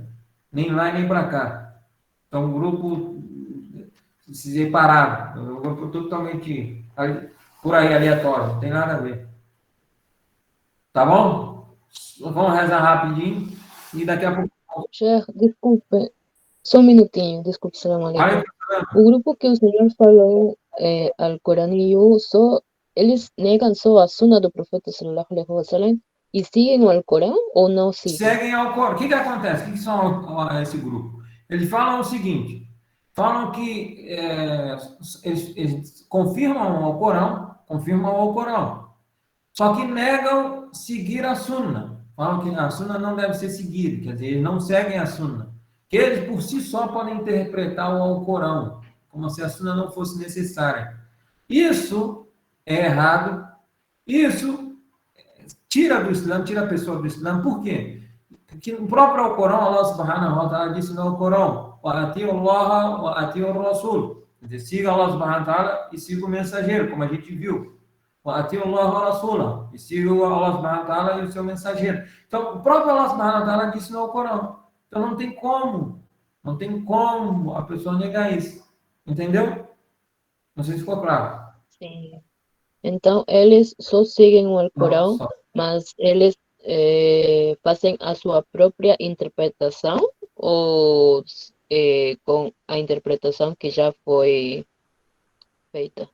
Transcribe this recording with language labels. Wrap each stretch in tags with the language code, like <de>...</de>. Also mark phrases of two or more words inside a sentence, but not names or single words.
<pt>Nem lá nem para cá. É um grupo separado. É um grupo totalmente por aí, aleatório. Não tem nada a ver. Tá bom? Vamos rezar rapidinho. E daqui a pouco... Sheikh, desculpe. Só um minutinho. Desculpe,</pt> <ar>سلام عليكم.</ar> <pt>O grupo que o senhor falou, Al-Quraniyun, eles negam só a sunnah do profeta</pt> <ar>صلى الله عليه وسلم</ar> <pt>e seguem o Alcorão ou não seguem? Seguem ao Corão. O que acontece? O que são esse grupo? Eles falam o seguinte: falam que eles confirmam o Corão, só que negam seguir a Sunna. Falam que a Sunna não deve ser seguida, quer dizer, eles não seguem a Sunna. Que eles por si só podem interpretar o Alcorão, como se a Sunna não fosse necessária. Isso é errado. Isso tira do Islã, tira a pessoa do Islã. Por quê? Porque no próprio Alcorão,</pt> <ar>الله سبحانه وتعالى</ar> <pt>disse no Alcorão:</pt> <ar>"أطيعوا الله وأطيعوا الرسول".</ar> <pt>Quer dizer, siga</pt> <ar>الله سبحانه وتعالى</ar> <pt>e siga o mensageiro, como a gente viu.</pt> <ar>"أطيعوا الله ورسوله",</ar> <pt>e siga o</pt> <ar>الله سبحانه وتعالى</ar> <pt>e o seu mensageiro. Então, o próprio</pt> <ar>الله سبحانه وتعالى</ar> <pt>disse no Alcorão. Então, não tem como a pessoa negar isso. Entendeu? Não sei se ficou claro. Sim. Então, eles só seguem o Alcorão, Só. mas eles fazem a sua própria interpretação ou com a interpretação que já foi feita?</pt>